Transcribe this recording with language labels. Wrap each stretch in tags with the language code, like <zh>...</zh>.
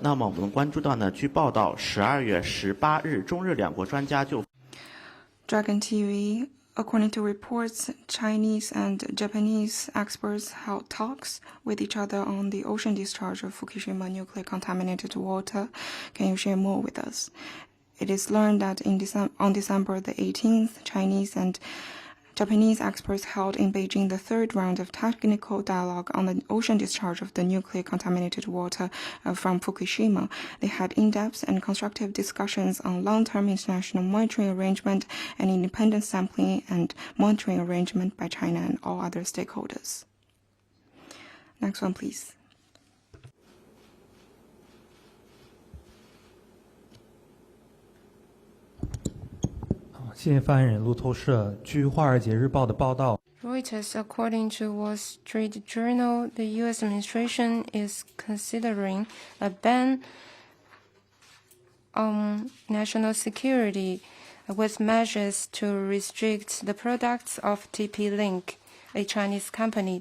<zh>那么我们关注到呢，据报道，12月18日，中日两国专家就</zh> <en>Dragon TV According to reports, Chinese and Japanese experts held talks with each other on the ocean discharge of Fukushima nuclear contaminated water. Can you share more with us? It is learned that on December the 18th, Chinese and Japanese experts held in Beijing the third round of technical dialogue on the ocean discharge of the nuclear contaminated water from Fukushima. They had in-depth and constructive discussions on long-term international monitoring arrangement and independent sampling and monitoring arrangement by China and all other stakeholders. Next one, please.</en> <zh>谢谢发言人。路透社据《华尔街日报》的报道</zh> <en>Reuters, according to Wall Street Journal, the U.S. administration is considering a ban on national security with measures to restrict the products of TP-Link, a Chinese company.</en>